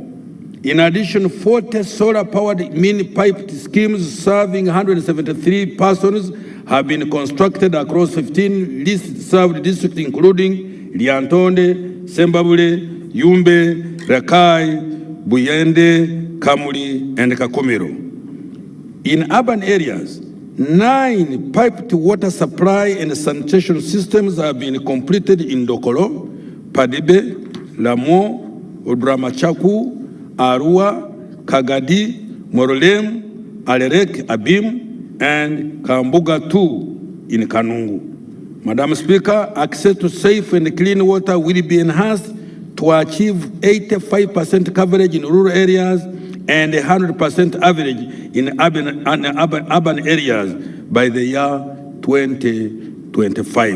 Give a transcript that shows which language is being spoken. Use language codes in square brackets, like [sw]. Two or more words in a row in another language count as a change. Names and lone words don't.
[en] In addition, 40 solar-powered mini-piped schemes serving 173 persons have been constructed across 15 least-served districts, including Liantonde, Sembabule, Yumbe, Rakai, Buyende, Kamuli, and Kakomero. In urban areas, 9 piped water supply and sanitation systems have been completed in Dokolo, Padibe, Lamo, Odramachaku, Arua, Kagadi, Morolem, Alerek, Abim, and Kambuga 2 in Kanungu. Madam Speaker, access to safe and clean water will be enhanced to achieve 85% coverage in rural areas and 100% average in urban areas by the year 2025.